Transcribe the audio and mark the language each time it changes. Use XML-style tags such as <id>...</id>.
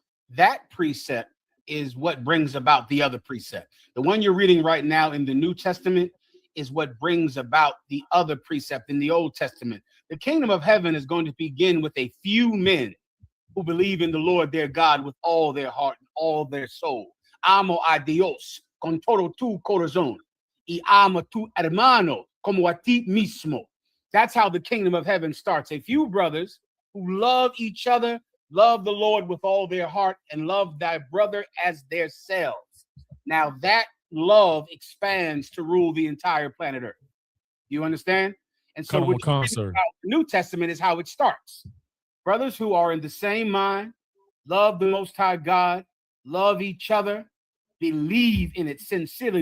<en>That precept is what brings about the other precept. The one you're reading right now in the New Testament is what brings about the other precept in the Old Testament. The kingdom of heaven is going to begin with a few men who believe in the Lord their God with all their heart and all their soul.</en> <es>Amo a Dios con todo tu corazón. Y ama tu hermano como a ti mismo.</es> <en>That's how the kingdom of heaven starts. A few brothers who love each other, love the Lord with all their heart, and love thy brother as their selves. Now that love expands to rule the entire planet Earth. You understand? And so what the New Testament is how it starts. Brothers who are in the same mind, love the Most High God, love each other, believe in it sincerely.</en>